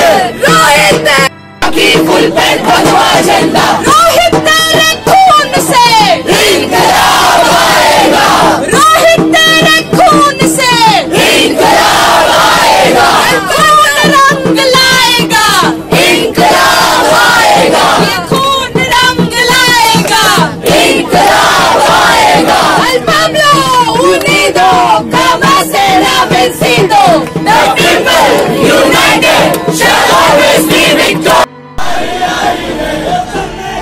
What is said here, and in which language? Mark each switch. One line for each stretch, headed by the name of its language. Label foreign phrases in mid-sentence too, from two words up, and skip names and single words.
Hindi: रोहित की
English: full pant
Hindi: भगवा झंडा, रोहित तेरे खून से इंकलाब आएगा, रोहित तेरे खून से इंकलाब आएगा। खून रंग लाएगा, इंकलाब आएगा। ये खून रंग लाएगा, इंकलाब आएगा।
Spanish: Al pueblo unido, como será vencido.
English: The people united shall always be victorious.